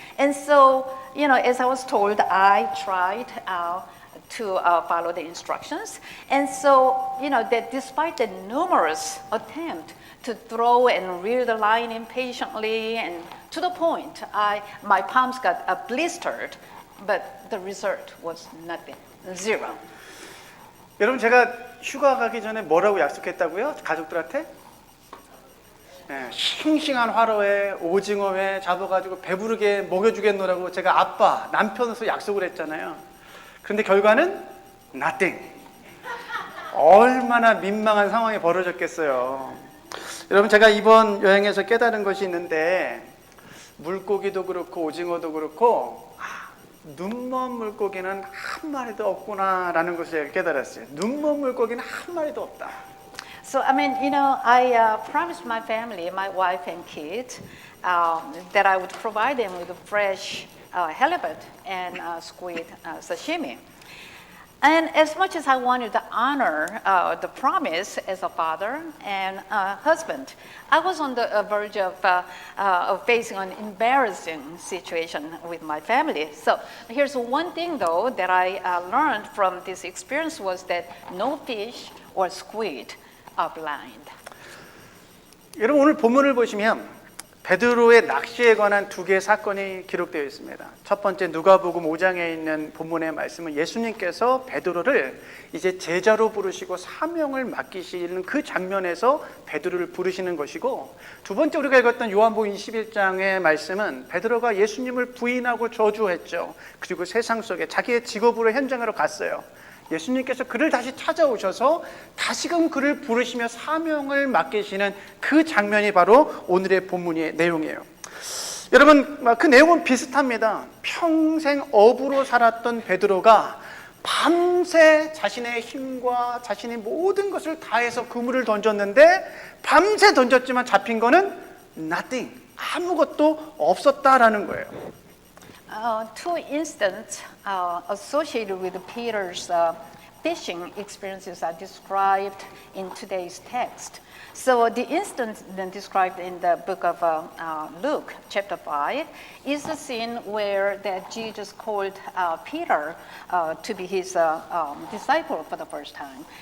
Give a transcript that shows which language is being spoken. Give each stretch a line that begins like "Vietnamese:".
English: And so, as I was told, I tried to follow the instructions. And so, that despite the numerous attempts to throw and reel the line impatiently and to the point, my palms got blistered, but the result was nothing. Zero.
Korean: 여러분 제가 휴가 가기 전에 뭐라고 약속했다고요? 가족들한테? 네, 싱싱한 화로에 오징어회 잡아가지고 배부르게 먹여주겠노라고 제가 아빠, 남편으로서 약속을 했잖아요. 그런데 결과는 nothing. 얼마나 민망한 상황이 벌어졌겠어요. 여러분 제가 이번 여행에서 깨달은 것이 있는데 물고기도 그렇고 오징어도 그렇고 눈먼 물고기는 한 마리도 없구나라는 것을 깨달았어요. 눈먼 물고기는 한 마리도 없다.
English: So, I promised my family, my wife and kids, that I would provide them with fresh halibut and squid sashimi. And as much as I wanted to honor the promise as a father and husband, I was on the verge of facing an embarrassing situation with my family. So here's one thing, though, that I learned from this experience was that no fish or squid are blind.
Korean: 여러분 오늘 본문을 보시면 베드로의 낚시에 관한 두 개의 사건이 기록되어 있습니다. 첫 번째 누가복음 5장에 있는 본문의 말씀은 예수님께서 베드로를 이제 제자로 부르시고 사명을 맡기시는 그 장면에서 베드로를 부르시는 것이고, 두 번째 우리가 읽었던 요한복음 21장의 말씀은 베드로가 예수님을 부인하고 저주했죠. 그리고 세상 속에 자기의 직업으로 현장으로 갔어요. 예수님께서 그를 다시 찾아오셔서 다시금 그를 부르시며 사명을 맡기시는 그 장면이 바로 오늘의 본문의 내용이에요. 여러분, 그 내용은 비슷합니다. 평생 어부로 살았던 베드로가 밤새 자신의 힘과 자신의 모든 것을 다해서 그물을 던졌는데, 밤새 던졌지만 잡힌 거는 nothing, 아무것도 없었다라는 거예요.
English: Two incidents associated with Peter's fishing experiences are described in today's text. So the incident then described in the book of Luke, chapter 5, is the scene where that Jesus called Peter to be his disciple for the first time.